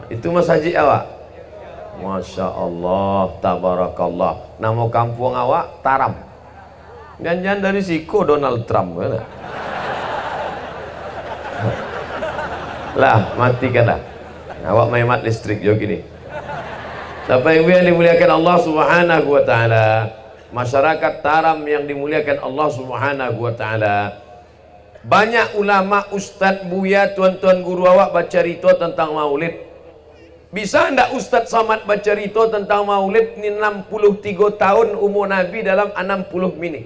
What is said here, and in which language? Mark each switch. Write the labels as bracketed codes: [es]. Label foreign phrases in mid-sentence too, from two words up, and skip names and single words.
[id] Itu Mas Haji awak. [ar] ما شاء الله، تبارك الله. [id] Nama kampung awak Taram. Jangan dari siku Donald Trump, kan? Lah, matikanlah. Awak maimat listrik jo gini. Bapak Ibu yang dimuliakan Allah [ar] سبحانه وتعالى, [id] masyarakat Taram yang dimuliakan Allah [ar] سبحانه وتعالى. [id] Banyak ulama, ustaz, buya, tuan-tuan guru awak baca rito tentang Maulid. Bisa ndak Ustaz Samad baca rito tentang Maulid ni 63 tahun umur Nabi dalam 60 menit.